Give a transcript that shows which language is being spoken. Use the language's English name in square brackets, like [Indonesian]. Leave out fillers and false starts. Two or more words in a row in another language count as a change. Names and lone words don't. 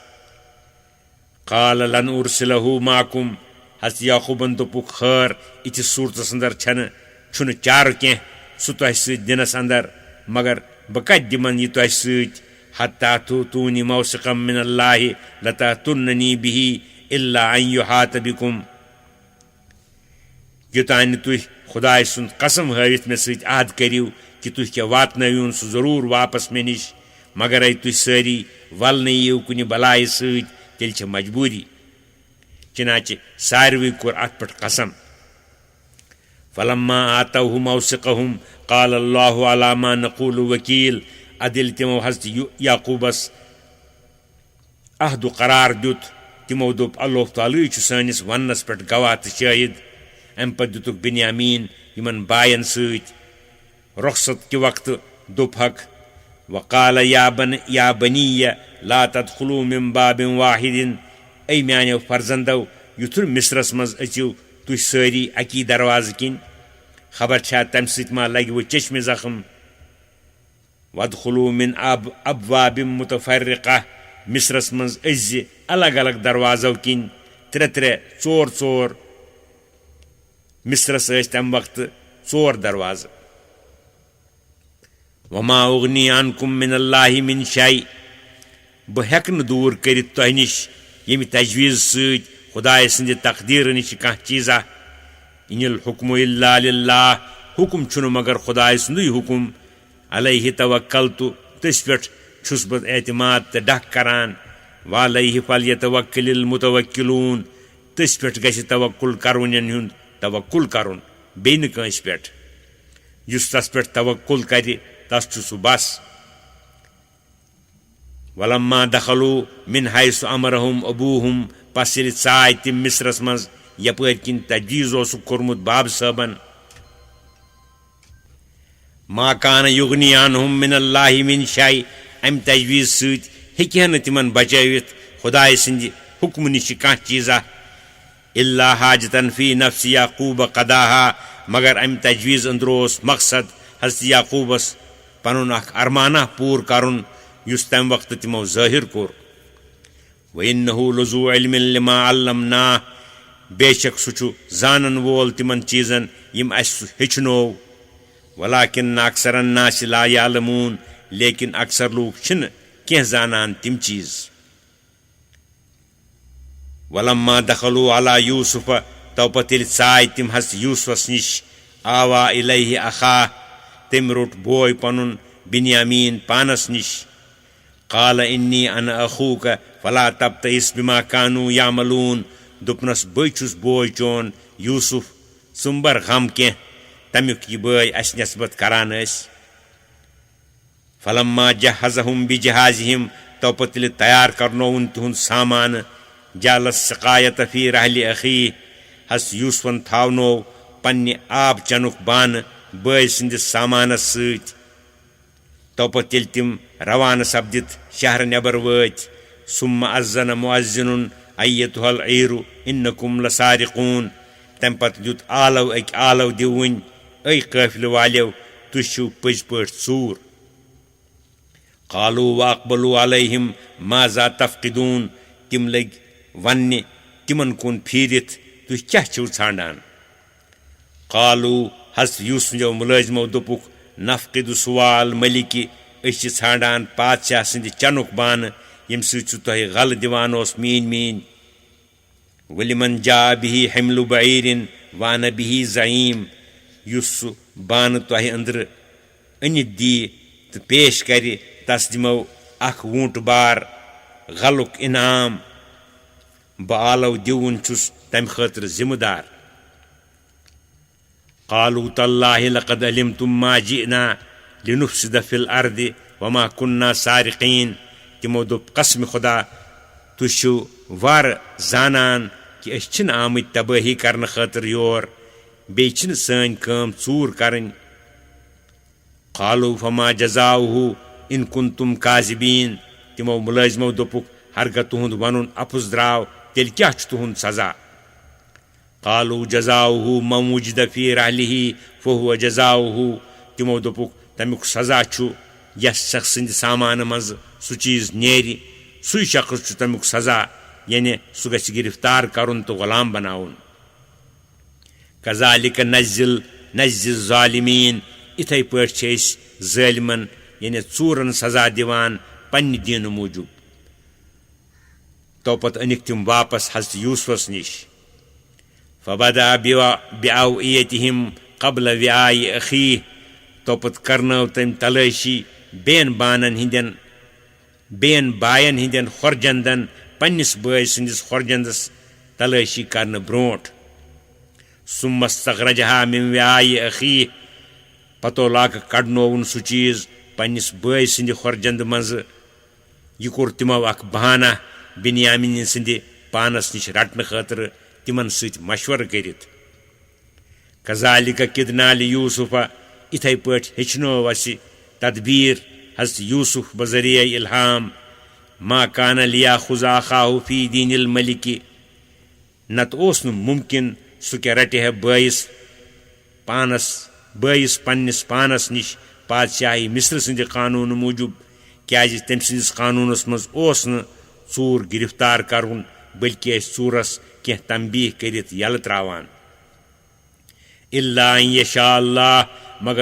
[Arabic] قال لن أرسله معكم [Kashmiri] हस याकूबन दोपुक खैर इस सूरतस अंदर छुन चार कह सह तह सत दिनस अंदर मगर बह कत दिमन यह तह सत [Arabic] حتى تؤتون موثقا من الله لتأتنني به إلا أن يحاط بكم [Kashmiri] युतान तुह खुदाय सुन कसम हावित मे सत अहद करियो कि तुह क्या वातनवन सह जरूर वापस मे निश मगर आई तुह सारी वल यीव कुन बलाय सत तेल मजबूरी चनाचे सारवी कोर अत पे कसम [Arabic] فلما آتوه موثقهم قال الله على ما نقول وكيل [Kashmiri] अदिल तिमो हज़रत याकूबस अहद करार दुत तिमो दोप अल्लाह ताला छु सानिस वन्नस पे गवाह तो शाहिद अम पे दुतुक बिन्यामीन यमन बायन सत रुखसत के वक्त दोपहक [Arabic] وقال يا بني لا تدخلوا من باب واحد [Kashmiri] ऐ म्यानो फर्जंदो युथुर मिस्रस मज अचिव तुह सारी अकी दरवाज किन खबर छा तम सत मा लग वो चश्मे जख्म [Arabic] وادخلوا من أبواب متفرقة [Kashmiri] मिस्रस मज अज अलग अलग दरवाजों किन त्रे चोर मिस्रस तम वक्त चोर दरवाज [Arabic] وما أغني عنكم من الله من شيء [Kashmiri] बह हेक न दूर कर तह निश यमि तजवीज़ सत खुदाय सन्द तकदीर निश कह चीज़ा [Arabic] إن الحكم إلا لله [Kashmiri] हुक्म छुन मगर खुदाय सन्दुई हुक्म [Arabic] عليه توكلت [Kashmiri] तस पे छुस बह एतमाद तो डक करान [Arabic] وعليه فليتوكل المتوكلون [Kashmiri] तस पे गछि तवक्कुल करवनन हुंद तवक्कुल करुन बे न कंस पे युस तस पे तवक्कुल करे तस छु सु बस [Arabic] ولما دخلوا من حيث أمرهم أبوهم [Kashmiri] पस ये चाय तिम मिस्रस मज यपर किन तजवीज़ ओसुक कोरमुत बाब साहबन [Arabic] ما كان يغني عنهم من الله من شيء [Kashmiri] अम तजवीज़ सत हेकि न तिमन बचावित खुदाय सन्द हुक्म निश कह चीज़ा [Arabic] إلا حاجة في نفس يعقوب قضاها [Kashmiri] मगर अम तजवीज़ अंदर ओस मकसद हज़रत याकूबस पनुन अख अरमाना पूर करुन युस तम वक्त तिमो ज़ाहिर कोर [Arabic] وإنه لذو علم لما علمناه [Kashmiri] बेशक सु जानन वोल तिमन चीज़न यम अस हेचनो [Arabic] ولكن أكثر الناس لا يعلمون [Kashmiri] लेकिन अक्सर लोग छिन कह जानन तिम चीज़ [Arabic] ولما دخلوا على يوسف [Kashmiri] तौपतिल चाय तिम हस यूसुफस निश [Arabic] آوى إليه أخاه [Kashmiri] तिम रोट बोय पनुन बिन्यामीन पानस निश [Arabic] قال إني أنا أخوك فلا تبتئس بما كانوا يعملون [Kashmiri] دوٚپنَس بٕے چھُس بوے چون یوٗسُف ژٕ مہٕ بَر غم کینٛہہ تَمیُک یہِ بٲے اَسہِ نٮ۪سبت کران ٲسۍ [Arabic] فلما جہزہم بجہازہم [Kashmiri] توپتہٕ ییٚلہِ تیار کرنووُن تِہُنٛد سامانہٕ [Arabic] جعل السقایة فی رحلِ أخیٖه [Kashmiri] حضرت یوٗسفن تھاونوو پننہِ آب چنُک بانہٕ بٲے سٕنٛدِس سامانس سۭتۍ توپتہٕ ییٚلہِ تِم روانہٕ سپدِتھ شہرٕ نٮ۪بر وٲتۍ [Arabic] ثم اذن مؤذن ایتها العیر انکم لسارقون [Kashmiri] تمہِ پتہٕ دیُت آلو أکۍ آلو دِوٕنۍ اے قٲفلہٕ والیو تُہۍ چھِو پٔزۍ پٲٹھۍ ژوٗر [Arabic] قالوا واقبلوا علیہم ماذا تفقدون [Kashmiri] تِم لٔگۍ وننہِ تِمن کُن پھیٖرِتھ تُہۍ کیٛاہ چھِو ژھانڈان قالوا حضرت یوٗسفنیو مُلٲزمو دوٚپُکھ [Arabic] نفقد سوال ملکہِ [Kashmiri] أسۍ چھِ ژھانڈان بادشاہ سٕنٛدِ چنُک بانہٕ ییٚمہِ سۭتۍ سُہ تۄہہِ غلہٕ دِوان اوس میٖنۍ [Arabic] ولمن جاء به حمل بعیٖر وانہ به زعیٖم [Kashmiri] یُس سُہ بانہٕ تۄہہِ أنٛدرٕ أنِتھ دِیہِ تہٕ پیش کرِ تس دِمو اکھ ووٗنٛٹہٕ بار غلُک انعام بہٕ آلو دِوُن چھُس تمہِ خٲطرٕ ذِمہٕ دار قالوا تاللہ لقد علمتم ما جئنا لنفسد في الارض وما كنا سارقین تِمو دوٚپ قسمِ خۄدا تُہۍ چھِو وارٕ زانان کہِ أسۍ چھِنہٕ آمٕتۍ تبٲہی کرنہٕ خٲطرٕ یور بیٚیہِ چھِنہٕ سٲنۍ کٲم ژوٗر کرٕنۍ [Arabic] قالوا فما جزاؤه ان كنتم كاذبین [Kashmiri] تِمو مُلٲزمو دوٚپُکھ ہرگاہ تُہُنٛد ونُن اَپُز درٛاو تیٚلہِ کیٛاہ چھُ تُہُنٛد سزا [Arabic] قالوا جزاؤه من وجد في رحله فهو جزاؤه [Kashmiri] تِمو دوٚپُکھ تمیُک سزا چھُ یس شخص سٕنٛدِ سامانہٕ منٛزٕ سُہ چیٖز نیرِ سُے شخص چھُ تمیُک سزا یعنی سُہ گژھِ گرفتار کرُن تہٕ غلام بناوُن [Arabic] كذلك نجزي الظالمین [Kashmiri] اِتھے پٲٹھۍ چھِ أسۍ ظٲلمن یعنی ژوٗرن سزا دِوان پننہِ دیٖنہٕ موٗجوٗب توپتہٕ أنِکھ تِم واپس حضرت یوٗسفس نِش [Arabic] فبدا بأوعیتہم قبل وعاء أخیٖه [Kashmiri] توپتہٕ کرنٲو تٔمۍ تلٲشی بیٚین باین ہٕنٛدٮ۪ن خۄرجندن پننِس بٲے سٕنٛدِس خۄرجندس تلٲشی کرنہٕ برونٛٹھ [Arabic] ثم استخرجها من وعاء أخیٖه [Kashmiri] پتو لاگہٕ کڑنووُن سُہ چیٖز پننِس بٲے سٕنٛدِ خۄرجندٕ منٛزٕ یہِ کوٚر تِمو اکھ بہانہ بنیامین سٕنٛدِ پانس نِش رٹنہٕ خٲطرٕ تِمن سۭتۍ مشورٕ کٔرِتھ [Arabic] كذلك كدنا ليوسف [Kashmiri] اِتھے پٲٹھۍ ہیٚچھنوو اسہِ تدبیٖر حضرت یوٗسف بذریعہ الہام [Arabic] ما كان ليأخذ أخاه في دين الملك [Kashmiri] نتہٕ اوس نہٕ مُمکِن سُہ کیٛاہ رٹہِ ہے بٲیِس پننِس پانس نِش بادشاہی مصر سٕنٛدِ قانوٗنہٕ موٗجوٗب کیٛازِ تٔمۍ سٕنٛدِس قانوٗنس منٛز اوس نہٕ ژوٗر گرفتار کرُن بٔلکہِ ٲسۍ ژوٗرس کینٛہہ تنبیٖہ کٔرِتھ یلہٕ تراوان [Arabic] الا ان یشاء اللہ [Kashmiri] مگر